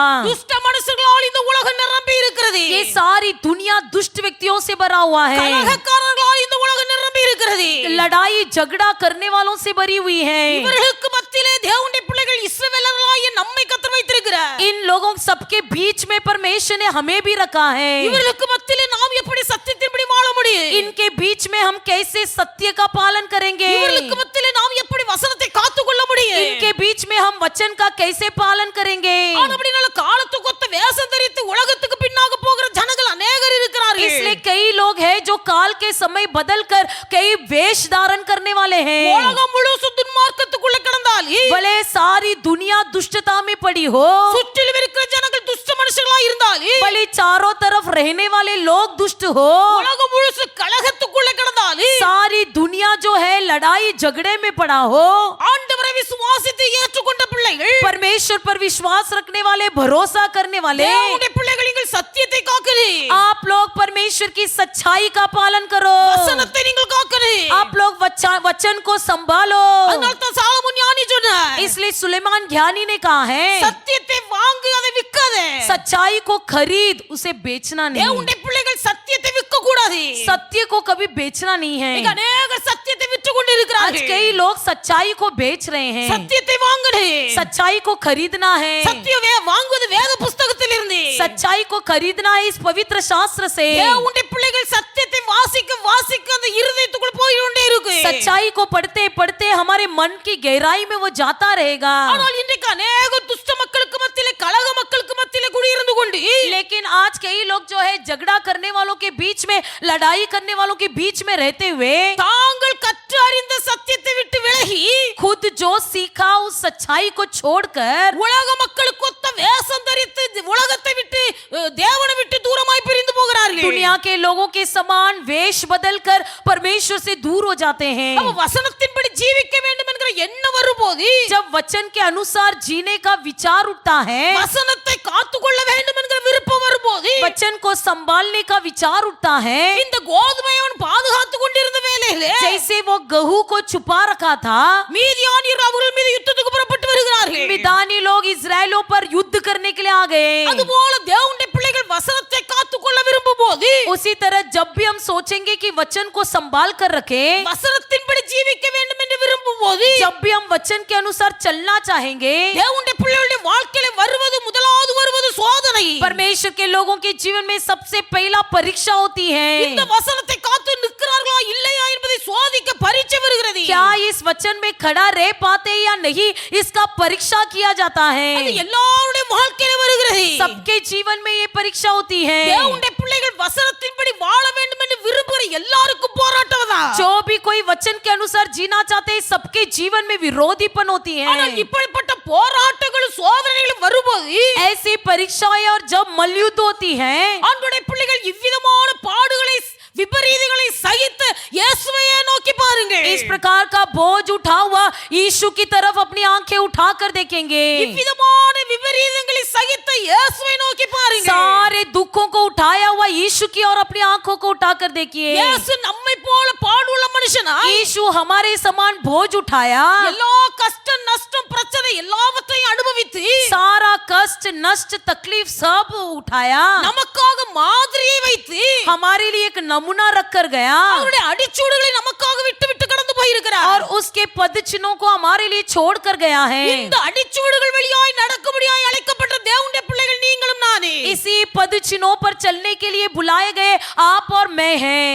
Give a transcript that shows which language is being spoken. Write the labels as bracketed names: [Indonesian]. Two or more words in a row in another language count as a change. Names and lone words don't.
[Tamil] துஷ்ட மனுஷர்களால் இந்த உலகம் நிரம்பி இருக்கிறது. [Hindi] ये सारी दुनिया दुष्ट व्यक्तियों से भरा हुआ है। [Tamil] கலகக்காரர்களால் இந்த உலகம் நிரம்பி இருக்கிறது. [Hindi] लड़ाई झगड़ा करने वालों से भरी हुई है। [Tamil] இவர்களுக்கு மத்தியிலே தேவனுடைய பிள்ளைகள் இஸ்ரவேலர்களாகிய நம்மை கர்த்தர் வைத்திருக்கிறார். [Hindi] इन लोगों सबके बीच में परमेश्वर ने हमें भी रखा है। [Tamil] இவர்களுக்கு மத்தியிலே நாம் எப்படி சத்தியத்தின்படி வாழ முடியும்? [Hindi] इनके बीच में हम कैसे सत्य का पालन करेंगे? [Tamil] இவர்களுக்கு மத்தியிலே நாம் எப்படி வசனத்தை காத்துக்கொள்ள முடியும்? [Hindi] इनके बीच में हम वचन का कैसे पालन करेंगे? [Tamil] அப்படினால காலத்துக்கு ஒத்த வேஷம் தரித்து உலகத்துக்கு பின்னாக போகிற ஜனங்கள் अनेகர் இருக்கிறார்கள். [Hindi] इसलिए कई लोग हैं जो काल के समय बदल कर कई वेश धारण करने वाले हैं। [Tamil] உலகம் முழுசும் துன்மார்க்கத்துக்குள்ள கிடந்தால் [Hindi] भले सारी दुनिया दुष्टता में पड़ी हो, [Tamil] சுற்றிலும் இருக்கிற ஜனங்கள் துஷ்ட மனுஷர்களாய் இருந்தாலும் [Hindi] भले चारों तरफ रहने वाले लोग दुष्ट हो, [Tamil] உலகம் முழுசு கலகத்துக்குள்ள கிடந்தாலும் [Hindi] सारी दुनिया जो है लड़ाई झगड़े में पड़ा हो, [Tamil] ஆண்டவரை விசுவாசித்து ஏற்றுக்கொண்ட பிள்ளைகள் [Hindi] परमेश्वर पर विश्वास रखने वाले, भरोसा करने वाले, [Tamil] தேவனுடைய பிள்ளைகள் நீங்கள் சத்தியத்தை காக்கிறீர்கள், [Hindi] आप लोग परमेश्वर की सच्चाई का पालन करो, [Tamil] வசனத்தை நீங்கள் காக்கிறீர்கள். [Hindi] आप लोग वचन को संभालो। [Tamil] அதனால தான் சாலமோன் ஞானி சொன்னார், [Hindi] इसलिए सुलेमान ज्ञानी ने कहा है, [Tamil] சத்தியத்தை வாங்கு அதை விக்காதே. [Hindi] सच्चाई को खरीद, उसे बेचना नहीं। [Tamil] தேவனுடைய பிள்ளைகள் சத்தியத்தை விற்க கூடாது. [Hindi] सत्य को कभी बेचना नहीं [Tamil] இங்க [Hindi] है। [Tamil] அநேகர் சத்தியத்தை விற்று கொண்டு [Hindi] आज [Tamil] இருக்கிறார்கள். [Hindi] कई लोग सच्चाई को बेच रहे हैं। [Tamil] சத்தியத்தை வாங்கணும். [Hindi] सच्चाई को खरीदना है। [Tamil] சத்தியம் வாங்குவது வேத புஸ்தகத்தில் இருந்து. [Hindi] सच्चाई को खरीदना है इस पवित्र शास्त्र से। [Tamil] தேவனுடைய பிள்ளைகள் சத்தியத்தை வாசிக்க வாசிக்க அந்த இருதயத்துக்குள்ள போய் கொண்டே இருக்கு. [Hindi] सच्चाई को पढ़ते पढ़ते हमारे मन की गहराई में वो जाता रहेगा। [Tamil] ஆனால் இன்றைக்கு अनेक துஷ்ட மக்களுக்கு மத்தியிலே கலக மக்களுக்கு மத்தியிலே குடியிருந்து கொண்டு [Hindi] लेकिन आज कई लोग जो है झगड़ा करने वालों के बीच में, लड़ाई करने वालों के बीच में रहते हुए, [Tamil] தாங்கள் கற்று அறிந்த சத்தியத்தை விட்டு விலகி [Hindi] खुद जो सीखा उस सच्चाई को छोड़कर [Tamil] உலக மக்களுக்கு ஒத்த வேஷம் தரித்து உலகத்தை விட்டு தேவனை விட்டு தூரமாய் பிரிந்து போகிறார்கள். [Hindi] दुनिया के लोगों के समान वेश बदलकर परमेश्वर से दूर हो जाते हैं। [Tamil] அவ வசனத்தின்படி ஜீவிக்க வேண்டும் என்கிற எண்ணம் வரும்போது, [Hindi] जब वचन के अनुसार जीने का विचार उठता है, [Tamil] வசனத்தை காத்துக்கொள்ள வேண்டும் என்கிற விருப்பம் வரும்போது, [Hindi] वचन को संभालने का विचार उठता है, [Tamil] இந்த கோதுமை அவன் பாதுகாத்து கொண்டிருந்த வேளையிலே [Hindi] जैसे वो गेहूं को छुपा रखा था, [Tamil] மீதியானியர் அவர்கள் மீது யுத்தத்துக்கு புறப்பட்டு வருகிறார்கள். [Hindi] मिदानी लोग इजरायलों पर युद्ध करने के लिए आ गए। [Tamil] அதுபோல தேவனுடைய பிள்ளைகள் வசனத்தை காத்துக்கொள்ள விரும்பும் போது, [Hindi] उसी तरह जब भी हम सोचेंगे कि वचन को संभाल कर रखें, [Tamil] வசனத்தின்படி ஜீவிக்க வேண்டும் என்று விரும்பும் போது, [Hindi] जब भी हम वचन के अनुसार चलना चाहेंगे, [Tamil] தேவனுடைய பிள்ளைகளுடைய வாழ்க்கையில வருவது முதலாவது வருவது சோதனை. [Hindi] परमेश्वर के लोगों के जीवन में सबसे पहला परीक्षा होती [Tamil] இந்த [Hindi] है। [Tamil] வசனத்தை காத்து நிற்கிறார்களா இல்லையா என்பதை சோதிக்க பரீட்சை வருகிறது. [Hindi] क्या इस वचन में खड़ा रह पाते या नहीं, इसका परीक्षा किया जाता [Tamil] அது [Hindi] है। [Tamil] எல்லாருடைய வாழ்க்கையில வருகிறது. [Hindi] सबके जीवन में ये परीक्षा होती है। [Tamil] தேவனுடைய பிள்ளைகள் வசனத்தின்படி வாழ வேண்டும் என்று விரும்புகிற எல்லாருக்கும் போராட்டம் தான். [Hindi] जो भी कोई वचन के अनुसार जीना चाहते हैं, सबके जीवन में विरोधीपन होती [Tamil] ஆனால் [Hindi] है। [Tamil] இப்படிப்பட்ட போராட்டங்களும் சோதனைகளும் வரும்போது, [Hindi] ऐसी परीक्षाएं और जब मलयुद्ध होती है, [Tamil] ஆண்டவருடைய பிள்ளைகள் இவ்விதமான பாடுகளை விபரீதங்களை சகித்து இயேசுவையே நோக்கி பாருங்கள். [Hindi] इस प्रकार का बोझ उठा हुआ यीशु की तरफ अपनी आंखें उठाकर देखेंगे। [Tamil] இவ்விதமான விபரீதங்களை சகித்து இயேசுவை நோக்கி பாருங்கள். [Hindi] सारे दुखों को उठाया हुआ यीशु की और अपनी आंखों को उठाकर देखिए। [Tamil] இயேசு நம்மை போல பாடுள்ள மனுஷனா, [Hindi] यीशु हमारे समान बोझ उठाया, [Tamil] எல்லா கஷ்டம் நஷ்டம் பிரச்சனை எல்லாவற்றையும் அனுபவித்து [Hindi] सारा कष्ट नष्ट तकलीफ सब उठाया, [Tamil] நமக்காக மாதிரியை வைத்து [Hindi] हमारे लिए एक नमूना रख कर गया [Tamil] அவருடைய அடிச்சூடுகளை நமக்காக விட்டு விட்டு கடந்து போயிருக்கிறார். [Hindi] और उसके पद चिन्हों को हमारे लिए छोड़ कर गया है। [Tamil] இந்த அடிச்சூடுகள் வழியாய் நடக்கும்படியாய் அழைக்கப்பட்ட தேவனுடைய பிள்ளைகள் நீங்களும் நானே. [Hindi] इसी पद चिन्हों पर चलने के लिए बुलाए गए आप और मैं हैं।